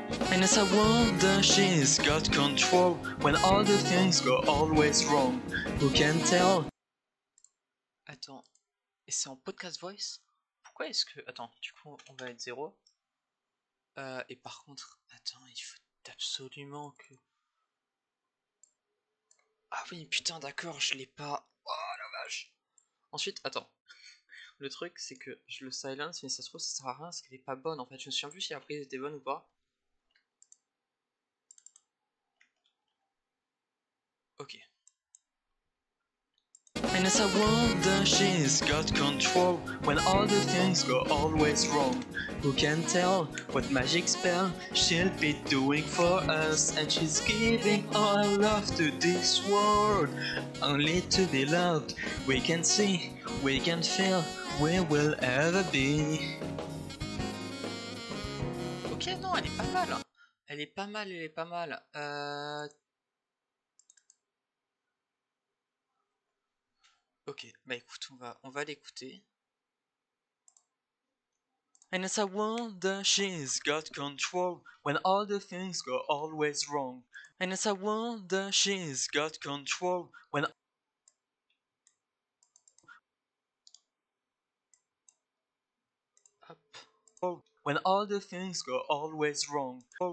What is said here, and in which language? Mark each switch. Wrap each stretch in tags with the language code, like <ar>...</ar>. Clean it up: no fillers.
<en>And as I wonder, she's got control when all the things go always wrong. Who can tell?</en> <fr>Attends, et c'est en podcast voice? Pourquoi est-ce que... Attends, du coup on va être 0. Et par contre, attends, il faut absolument que... Ah oui, putain, d'accord, je l'ai pas. Oh la vache. Ensuite, attends. Le truc, c'est que je le silence, mais ça se trouve, ça sert à rien parce qu'elle est pas bonne en fait. Je me souviens plus si après elle était bonne ou pas. Ok.</fr> <en>And as I wonder, she's got control when all the things go always wrong. Who can tell what magic spell she'll be doing for us? And she's giving all her love to this world, only to be loved. We can see, we can feel, we will ever be.</en> <fr>Ok, non, elle est pas mal. Elle est pas mal, elle est pas mal. Ok, bah écoute, on va l'écouter.</fr> <en>And as I wonder, she's got control when all the things go always wrong. And as I wonder, she's got control when when all the things go always wrong.</en>